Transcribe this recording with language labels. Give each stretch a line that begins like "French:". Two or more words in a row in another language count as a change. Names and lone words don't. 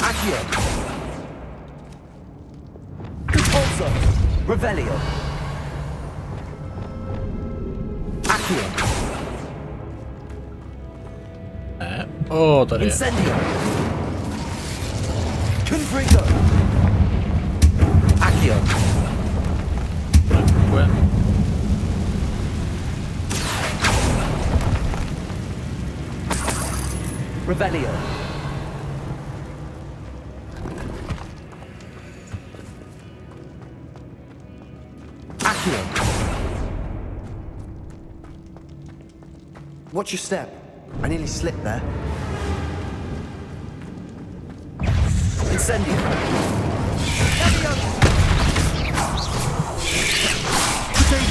Czech: Accio. Repulsor. Revelio. Accio. Tady je. Incendio. Confringo. Accio. Funguje. Revelio. Accio.
English: Watch your step. I nearly slipped there. Incendio. Potato.